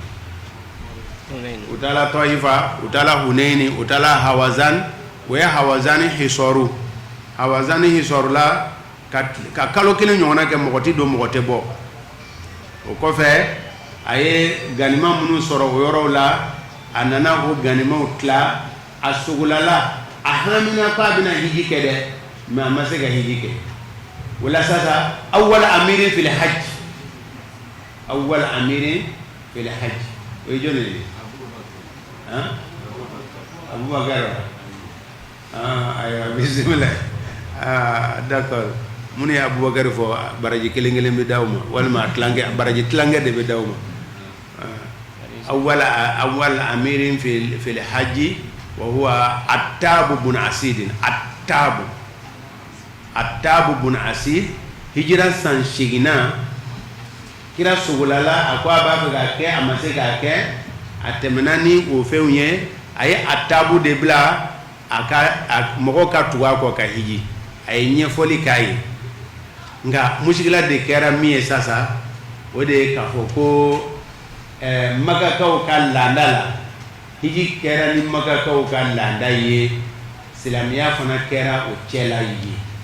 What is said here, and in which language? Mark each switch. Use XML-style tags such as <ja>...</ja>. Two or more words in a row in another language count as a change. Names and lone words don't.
<bm>u taala Taifa u taala Hunaini u taala Hawazan o ye Hawazani hisoru la ka kalo kelen ɲɔgɔnna kɛ mɔgɔ tɛ don mɔgɔ tɛ bɔ o kɔfɛ a ye ganima minnu sɔrɔ o yɔrɔw la a nana o ganimaw tila a sogolala a hamina k'a bɛna hiji kɛ dɛ mais a ma se ka hiji kɛ wala sasa</bm> <ar>أول أمير في الحج</ar> <bm>o ye jɔn ye Abubakar ayiwa bisimila d'accord mun ye Abubakar fɔ baraji kelen bɛ d'aw ma walima baraji tilankɛ de bɛ d'aw ma</bm> <ar>أول أمير في الحج وهو عتاب بن أسيد</ar> <bm>Attab ibn Asid hijira san 8 kira sugulala a ko a b'a fɛ k'a kɛ a ma se k'a kɛ a tɛmɛna ni o fɛnw ye a ye a taabu de bila mɔgɔw ka tugu a kɔ ka hiji a ye ɲɛfɔli k'a ye nka musigila de kɛra min ye sisan o de ye k'a fɔ ko Makakaw ka laada la hiji kɛra ni Makakaw ka laada ye silamɛya fana kɛra o cɛla ye</bm>